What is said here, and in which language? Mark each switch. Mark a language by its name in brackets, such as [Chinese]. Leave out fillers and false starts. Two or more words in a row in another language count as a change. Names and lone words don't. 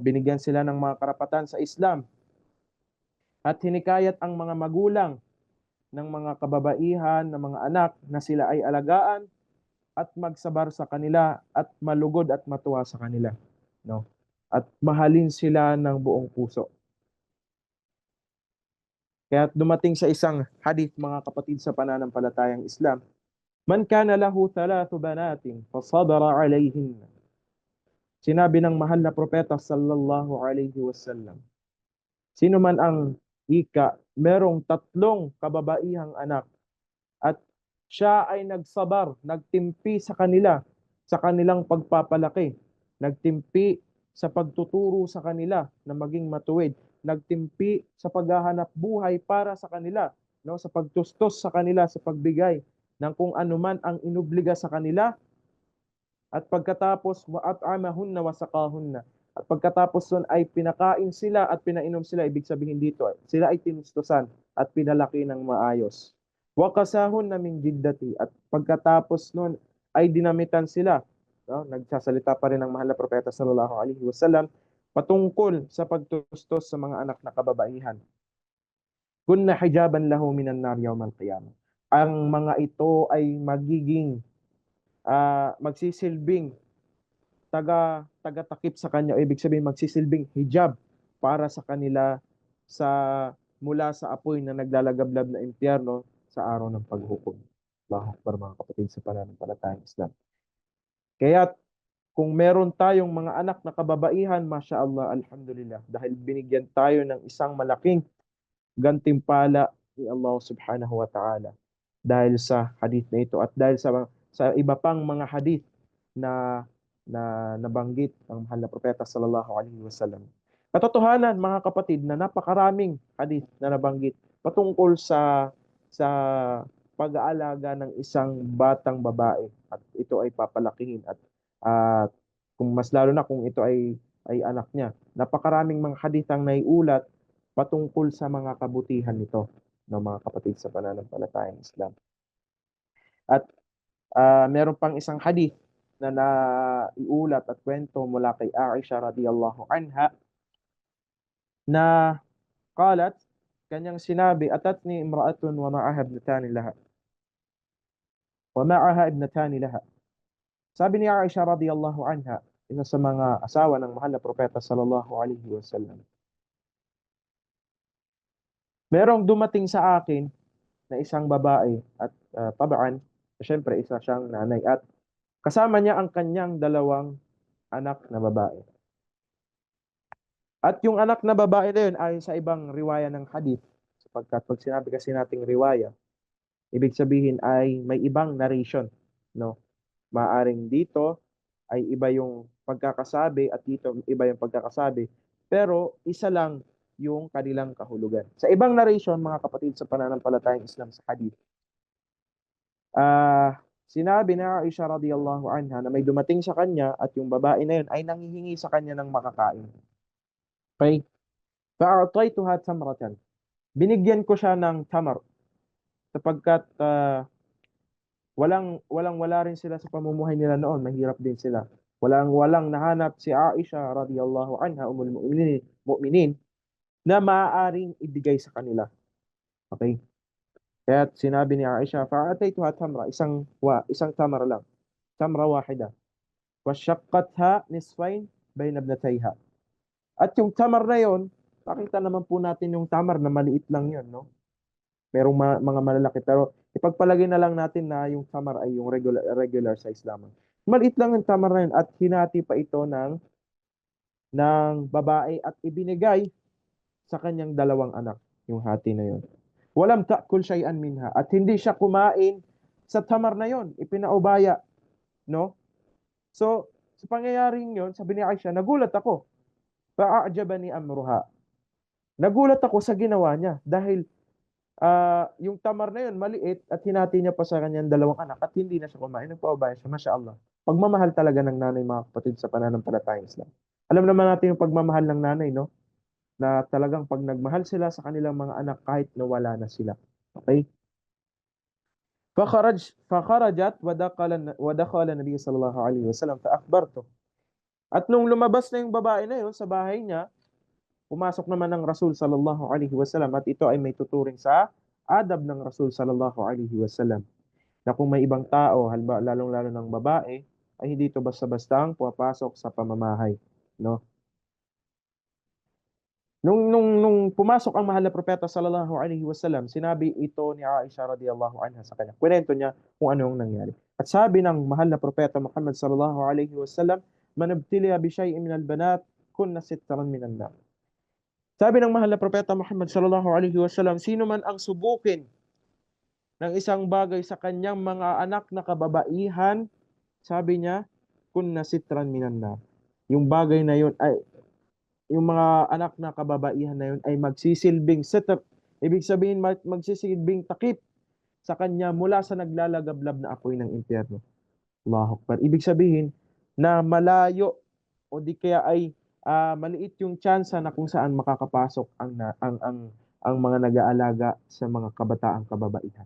[Filipino] Binigyan sila ng mga karapatan sa Islam at hinikayat ang mga magulang ng mga kababaihan, ng mga anak na sila ay alagaan at magsabar sa kanila at malugod at matuwa sa kanila, no? At mahalin sila ng buong puso. Kaya dumating sa isang hadith, mga kapatid sa pananampalatayang Islam, [Arabic] من كان له ثلاث بنات فصبر عليهن. [Filipino] Sinabi ng mahal na propeta [Arabic] صلى الله عليه وسلم, [Filipino] sino man ang merong tatlong kababaihang anak at siya ay nagsabar, nagtimpi sa kanila, sa kanilang pagpapalaki, nagtimpi sa pagtuturo sa kanila na maging matuwid, nagtimpi sa paghahanap buhay para sa kanila, no, sa pagtustos sa kanila, sa pagbigay ng kung anuman ang inubliga sa kanila, at pagkatapos [Arabic] وأطعمهن وسقاهن, [Filipino] at pagkatapos nun ay pinakain sila at pinainom sila, ibig sabihin dito sila ay tinustusan at pinalaki ng maayos. [Arabic] وكساهن من جدته, [Filipino] at pagkatapos nun ay dinamitan sila, no? Nagsasalita pa rin ang mahal na propeta [Arabic] صلى الله عليه وسلم [Filipino] patungkol sa pagtustos sa mga anak na kababaihan. [Arabic] كن حجابا له من النار يوم القيامة. [Filipino] Ang mga ito ay magiging magsisilbing tagatakip sa kanya, o ibig sabihin magsisilbing hijab para sa kanila sa mula sa apoy na naglalagablab na impyerno sa araw ng paghukom. [Arabic] الله أكبر, [Filipino] mga kapatid sa pananampalatayang Islam. Kaya kung meron tayong mga anak na kababaihan, [Arabic] ما شاء الله الحمد لله, [Filipino] dahil binigyan tayo ng isang malaking gantimpala ni Allah [Arabic] سبحانه وتعالى [Filipino] dahil sa hadith na ito at dahil sa iba pang mga hadith na nabanggit ng mahal na propeta [Arabic] صلى الله عليه وسلم. [Filipino] Katotohanan, mga kapatid, na napakaraming hadith na nabanggit patungkol sa pag-aalaga ng isang batang babae at ito ay papalakihin at kung mas lalo na kung ito ay anak niya. Napakaraming mga hadith ang naiulat patungkol sa mga kabutihan nito ng mga kapatid sa pananampalatayang Islam. At meron pang isang hadith na naiulat at kwento mula kay Aisha [Arabic] رضي الله عنها [Filipino] na qalat, kanyang sinabi, [Arabic] أتتني امرأة ومعها ابنتان لها. [Filipino] Sabi ni Aisha [Arabic] رضي الله عنها, [Filipino] isa sa mga asawa ng mahal na propeta [Arabic] صلى الله عليه وسلم, [Filipino] merong dumating sa akin na isang babae at tabaan, syempre isa siyang nanay at kasama niya ang kanyang dalawang anak na babae. At yung anak na babae na yun ayon sa ibang riwaya ng hadith, sapagkat pag sinabi kasi nating riwaya, ibig sabihin ay may ibang narration, no? Maaring dito ay iba yung pagkakasabi at dito iba yung pagkakasabi, pero isa lang yung kanilang kahulugan. Sa ibang narration, mga kapatid sa pananampalatayang Islam sa hadith, sinabi na Aisha [Arabic] رضي الله عنها [Filipino] na may dumating sa kanya at yung babae na yun ay nanghihingi sa kanya ng makakain. [Arabic] Okay? فأعطيتها تمرة. [Filipino] Binigyan ko siya ng tamar sapagkat wala rin sila sa pamumuhay nila noon, mahirap din sila. Walang nahanap si Aisha [Arabic] رضي الله عنها مؤمنين [Filipino] na maaaring ibigay sa kanila. Okay? Kaya sinabi ni Aisha, [Arabic] فأعطيتها تمرة, [Filipino] isang tamar lang. [Arabic] تمرة واحدة. وشقتها نصفين بين ابنتيها. [Filipino] At yung tamar na yon, pakita naman po natin yung tamar na maliit lang yon, no? Merong mga malalaki, pero ipagpalagay na lang natin na yung tamar ay yung [English] regular size [Filipino] lamang. Maliit lang yung tamar na yun at hinati pa ito ng babae at ibinigay sa kanyang dalawang anak, yung hati na yun. [Arabic] ولم تأكل شيئا منها, [Filipino] at hindi siya kumain sa tamar na yon, ipinaubaya, no? So, sa pangyayaring yon, sabi ni Aisha, nagulat ako. [Arabic] فأعجبني أمرها. [Filipino] Nagulat ako sa ginawa niya dahil yung tamar na yun maliit at hinati niya pa sa kanyang dalawang anak at hindi na siya kumain. Nagpaubaya siya. [Arabic] ما شاء الله. [Filipino] Pagmamahal talaga ng nanay, mga kapatid, sa pananampalatayang Islam. Alam naman natin yung pagmamahal ng nanay, no? Na talagang pag nagmahal sila sa kanilang mga anak kahit nawala na sila. Okay? [Arabic] فخرجت ودخل النبي صلى الله عليه وسلم فأخبرته. [Filipino] At nung lumabas na yung babae na yun sa bahay niya, pumasok naman ng Rasul [Arabic] صلى الله عليه وسلم [Filipino] at ito ay may tuturing sa adab ng Rasul [Arabic] صلى الله عليه وسلم. [Filipino] Na kung may ibang tao, lalong-lalo ng babae, ay hindi ito basta-bastang pumapasok sa pamamahay, no? Nung pumasok ang mahal na propeta [Arabic] صلى الله عليه وسلم, [Filipino] sinabi ito ni Aisha [Arabic] رضي الله عنها [Filipino] sa kanya. Kwento niya kung ano yung nangyari. At sabi ng mahal na propeta Muhammad [Arabic] صلى الله عليه وسلم, من ابتلي بشيء من البنات كن سترا من النار. [Filipino] Sabi ng mahal na propeta Muhammad [Arabic] صلى الله عليه وسلم, [Filipino] sino man ang subukin ng isang bagay sa kanyang mga anak na kababaihan, sabi niya, [Arabic] كن سترا من النار. [Filipino] Yung bagay na yun ay yung mga anak na kababaihan na yun ay magsisilbing sitr. Ibig sabihin magsisilbing takip sa kanya mula sa naglalagablab na apoy ng impyerno. [Arabic] الله أكبر. [Filipino] Ibig sabihin na malayo o di kaya ay maliit yung tsansa na kung saan makakapasok ang mga nag-aalaga sa mga kabataang kababaihan.